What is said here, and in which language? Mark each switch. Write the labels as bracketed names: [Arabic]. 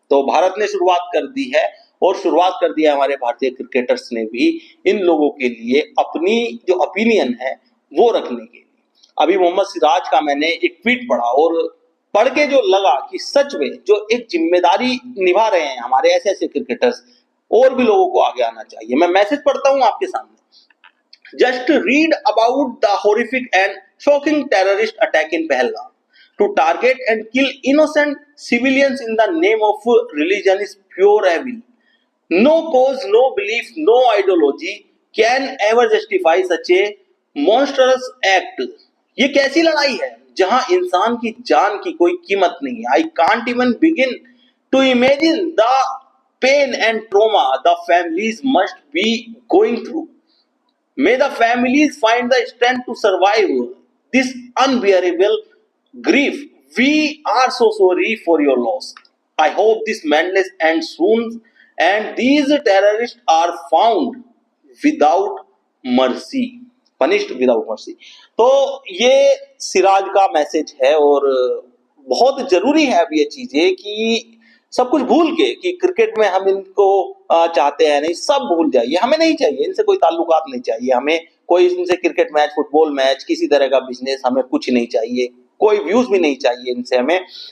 [Hindi] तो भारत ने शुरुआत कर दी है, और शुरुआत कर दिया हमारे भारतीय क्रिकेटर्स ने भी इन लोगों के लिए अपनी जो ओपिनियन है वो रखने के लिए। अभी मोहम्मद सिराज का मैंने एक ट्वीट पढ़ा, और पढ़ के जो लगा कि सच में जो एक जिम्मेदारी निभा रहे हैं हमारे ऐसे ऐसे क्रिकेटर्स, और भी लोगों को आगे आना चाहिए। मैं मैसेज पढ़ता हूं आपके सामने। [English] Just read about the horrific and shocking terrorist attack in Pahalgam. To target and kill innocent civilians in the name of religion is pure evil. No cause, no belief, no ideology can ever justify such a monstrous act. [Hindi] ये कैसी लड़ाई है जहां इंसान की जान की कोई कीमत नहीं है? [English] I can't even begin to imagine the pain and trauma the families must be going through. May the families find the strength to survive this unbearable grief. We are so sorry for your loss. I hope this madness ends soon and these terrorists are found without mercy, punished without mercy. [Hindi] तो ये सिराज का message है, और बहुत जरूरी है अब ये चीजें कि सब कुछ भूल के कि क्रिकेट में हम इनको चाहते हैं नहीं, सब भूल जाइए। हमें नहीं चाहिए इनसे, कोई ताल्लुकात नहीं चाहिए हमें, कोई इनसे क्रिकेट मैच, फुटबॉल मैच, किसी तरह का बिजनेस हमें कुछ नहीं चाहिए, कोई व्यूज भी नहीं चाहिए इनसे हमें।